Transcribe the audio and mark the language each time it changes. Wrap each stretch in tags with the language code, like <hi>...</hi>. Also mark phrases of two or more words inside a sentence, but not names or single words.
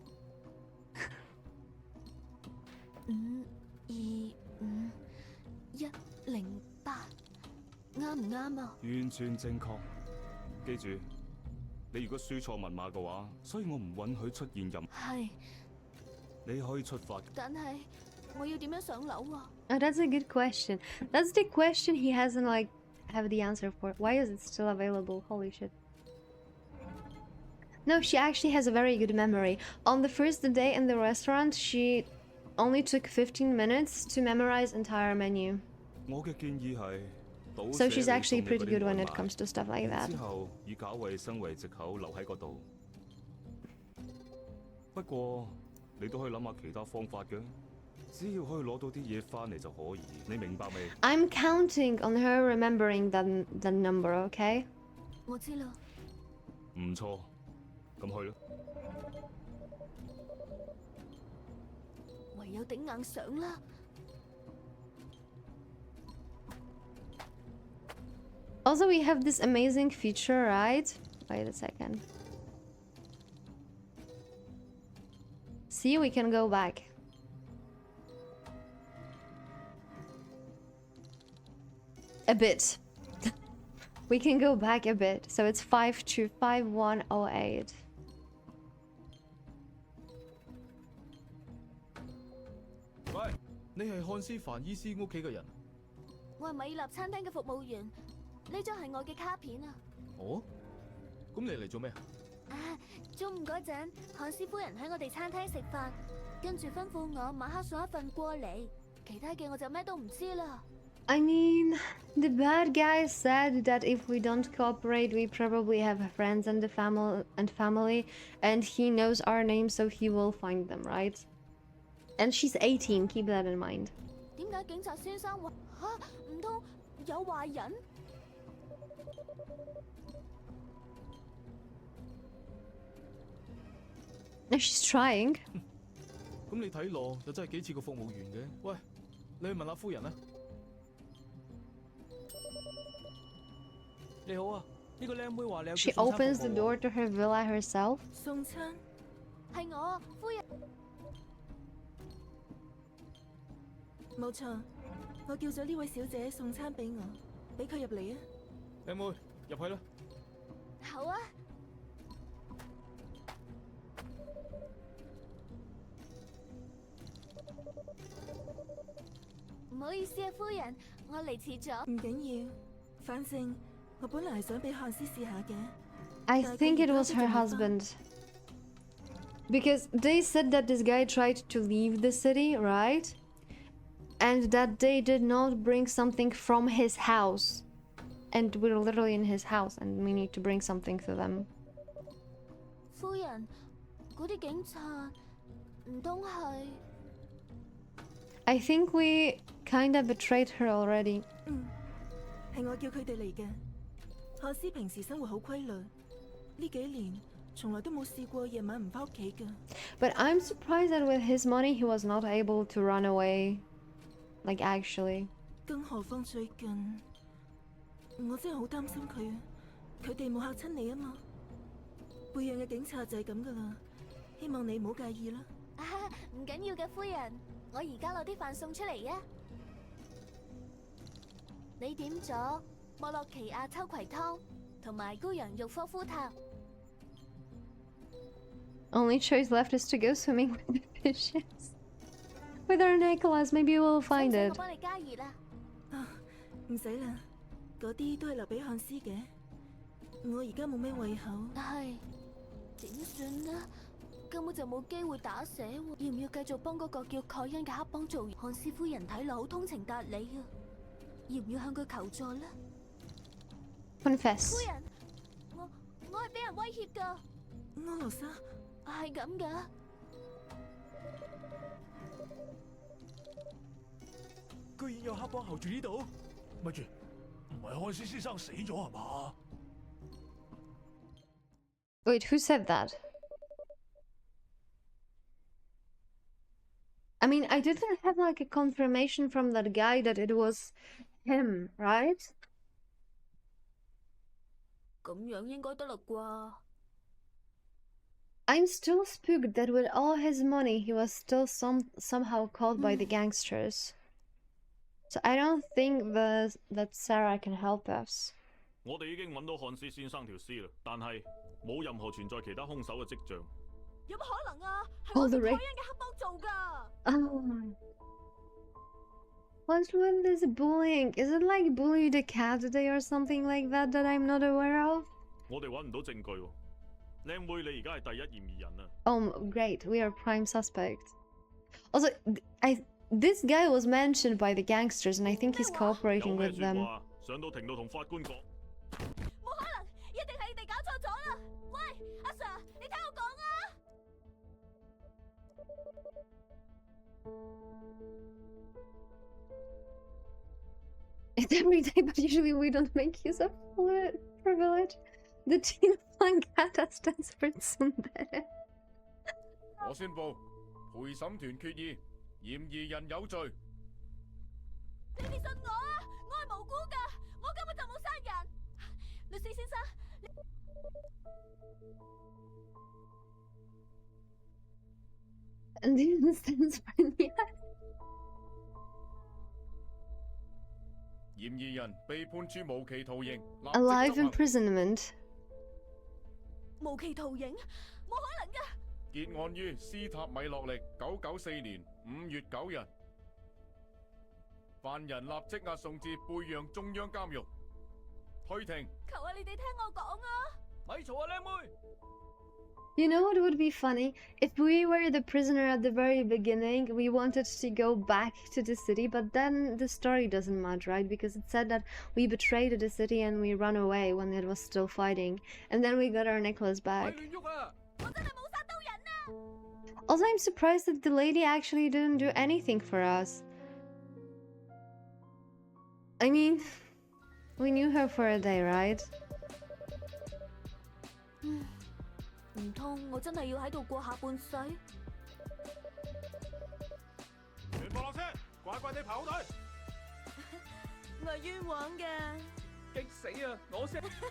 <yue>52510 啱唔啱啊？完全正確。記住，你如果輸錯密碼嘅話，所以我唔允許出現任。係。你可以出發。但係我要點樣上樓啊？</yue> <en>Oh, that's a good question. That's the question he hasn't like have the answer for. Why is it still available? Holy shit. No, she actually has a very good memory. On the first day in the restaurant, she only took 15 minutes to memorize entire menu.</en> <yue>我嘅建議係。</yue> <en>So she's actually pretty good when it comes to stuff like that.</en> <yue>之後以搞衛生為藉口留喺嗰度。不過你都可以諗下其他方法嘅，只要可以攞到啲嘢翻嚟就可以。你明白未</yue> <en>I'm counting on her remembering the number, okay?</en> <yue>我知啦。唔錯，咁去啦。唯有頂硬上啦。</yue> <en>Also, we have this amazing feature, right? Wait a second. See, we can go back. A bit. We can go back a bit. So it's 525108.</en> <yue>喂，你係漢斯凡醫師屋企嘅人？我係米納餐廳嘅服務員。呢張係我嘅卡片啊！哦，咁你嚟做咩啊？中午嗰陣，漢斯夫人喺我哋餐廳食飯，跟住吩咐我晚黑送一份過嚟，其他嘅我就咩都唔知啦。</yue> <en>I mean, the bad guy said that if we don't cooperate, we probably have friends and family, and he knows our names, so he will find them, right? And she's 18. Keep that in mind.</en> <yue>點解警察先生話嚇？唔通有壞人？</yue> <en>No, she's trying.</en> <yue>咁你睇落就真係幾似個服務員嘅。喂，你去問下夫人啦。你好啊，呢個靚妹話你有</yue> <en>She opens the door to her villa herself.</en> <yue>送餐係我，夫人。冇錯，我叫咗呢位小姐送餐俾我，俾佢入嚟啊。靚妹，入去啦。好啊。唔好意思啊，夫人，我嚟遲咗。唔緊要，反正我本來係想俾漢斯試下嘅。</yue> <en>I think it was her husband. Because they said that this guy tried to leave the city, right? And that they did not bring something from his house. And we're literally in his house and we need to bring something to them.</en> <yue>夫人，嗰啲警察唔通係？</yue> <en>I think we kinda betrayed her already.</en> <yue>係我叫佢哋嚟嘅。漢斯平時生活好規律，呢幾年從來都冇試過夜晚唔返屋企㗎。</yue> <en>But I'm surprised that with his money he was not able to run away. Like actually.</en> <yue>更何況最近，我真係好擔心佢啊！佢哋冇嚇親你啊嘛？背養嘅警察就係咁㗎啦，希望你唔好介意啦。啊，唔緊要嘅，夫人。我而家攞啲飯送出嚟啊！你點咗莫洛奇亞秋葵湯同埋羔羊肉科夫塔。</yue> <en>Only choice left is to go swimming with the fishes. With our necklace, maybe we'll find it.</en> <yue>我幫你加熱啦。啊，唔使啦，嗰啲都係留俾漢斯嘅。我而家冇咩胃口。係點算呢？根本就冇機會打死喎，要唔要繼續幫嗰個叫蓋恩嘅黑幫做？漢斯夫人睇落好通情達理啊，要唔要向佢求助呢？</yue> <en>Confess。</en> <yue>夫人，我係俾人威脅㗎。安羅莎，係咁㗎。居然有黑幫候住呢度，咪住， 係漢斯先生死咗係嘛？</yue> <en>Wait, who said that? I mean, I didn't have like a confirmation from that guy that it was him, right?</en> <yue>咁樣應該得啦啩？</yue> <en>I'm still spooked that with all his money, he was still somehow caught by the gangsters. So I don't think that Sarah can help us.</en> <yue>我哋已經揾到漢斯先生條屍啦，但係冇任何存在其他兇手嘅跡象。有乜可能啊？係我哋台恩嘅黑幫做㗎。</yue> <en>Oh. What's with this bullying? Is it like Bully the Cat Day or something like that that I'm not aware of?</en> <yue>我哋揾唔到證據喎。靚妹，你而家係第一嫌疑人啊。</yue> <en>Oh, great. We are prime suspect. Also, this guy was mentioned by the gangsters, and I think he's cooperating with them.</en> <yue>上到庭度同法官講。冇可能，一定係你哋搞錯咗啦！喂，阿 Sir， 你聽我講啊！</yue> <en>It's every day, but usually we don't make use of privilege. The Teen Fangata stands for Tsundere.</en> <yue>我宣布，陪審團決議，嫌疑人有罪。你哋信我啊！我係無辜㗎，我根本就冇殺人。律師先生，</yue> <en>And the stands for Nyaehh.</en> <yue>嫌疑人被判處無期徒刑，</yue> <en>Alive imprisonment.</en> <yue>無期徒刑？冇可能㗎！結案於斯塔米洛力994年5月9日。犯人立即押送至貝揚中央監獄。退庭。求下你哋聽我講啊！咪嘈啊，靚妹！</yue> <en>You know what would be funny? If we were the prisoner at the very beginning, we wanted to go back to the city, but then the story doesn't match, right? Because it said that we betrayed the city and we ran away when it was still fighting. And then we got our necklace back. Also, I'm surprised that the lady actually didn't do anything for us. I mean, we knew her for a day, right?</en> <yue>唔通我真係要喺度過下半世？全部落車，乖乖地排好隊。我係冤枉嘅。激死啊！我先。</yue>